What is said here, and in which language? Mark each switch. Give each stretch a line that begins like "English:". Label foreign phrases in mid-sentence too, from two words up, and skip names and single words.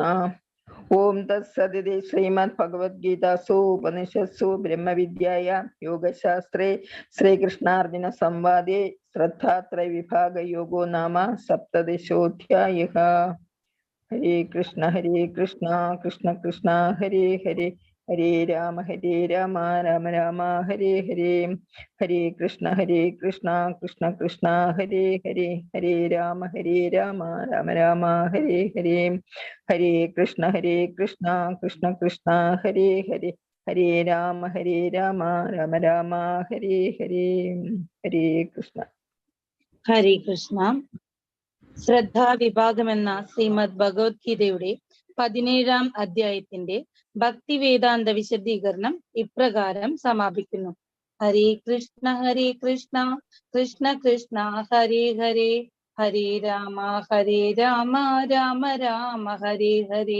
Sanskrit: ഓം തത്സദിതി ശ്രീമദ് ഭഗവത്ഗീതാസു ഉപനിഷത്സു ബ്രഹ്മവിദ്യായാം യോഗശാസ്ത്രേ ശ്രീകൃഷ്ണാർജുന സംവാദേ ശ്രദ്ധാത്രയ വിഭാഗ യോഗോ നാമ സപ്തദശോധ്യായഃ. ഹരേ കൃഷ്ണ കൃഷ്ണ കൃഷ്ണ ഹരേ ഹരേ ഹരേ രാമ രാമ രാമ ഹരേ ഹരേ. ഹരേ കൃഷ്ണ കൃഷ്ണ കൃഷ്ണ ഹരേ ഹരേ ഹരേ രാമ രാമ രാമ ഹരേ ഹരേ. ഹരേ കൃഷ്ണ കൃഷ്ണ കൃഷ്ണ ഹരേ ഹരേ ഹരേ രാമ രാമ രാമ ഹരേ ഹരേ. ഹരേ കൃഷ്ണ. ഹരേ കൃഷ്ണ.
Malayalam: ശ്രദ്ധാ വിഭാഗം എന്ന ശ്രീമദ് ഭഗവത്ഗീതയുടെ 17-ാം അധ്യായത്തിന്റെ ഭക്തി വേദാന്ത വിശദീകരണം ഇപ്രകാരം സമാപിക്കുന്നു.
Sanskrit: ഹരേ കൃഷ്ണ കൃഷ്ണ കൃഷ്ണ ഹരേ ഹരേ ഹരേ രാമ രാമ രാമ ഹരേ ഹരേ.